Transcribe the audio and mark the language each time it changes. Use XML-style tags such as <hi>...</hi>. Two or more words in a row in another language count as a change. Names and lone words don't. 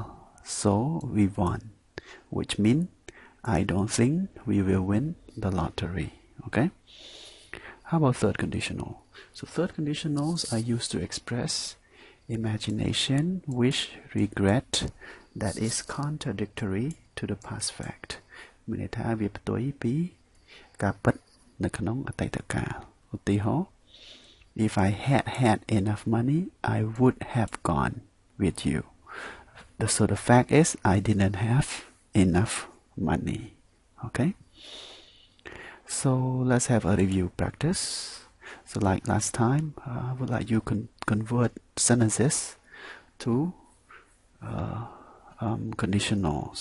<en>So we won, which means I don't think we will win the lottery. Okay. How about third conditional? So third conditionals are used to express imagination, wish, regret that is contradictory to the past fact.</en> <km>មានន័យថាវាផ្ទុយពីការពិតនៅក្នុងអតីតកាល</km> <en>ឧទាហរណ៍ If I had enough money, I would have gone with you. So the fact is I didn't have enough money. Okay? So let's have a review practice. So like last time, I would like you convert sentences to conditionals.</en>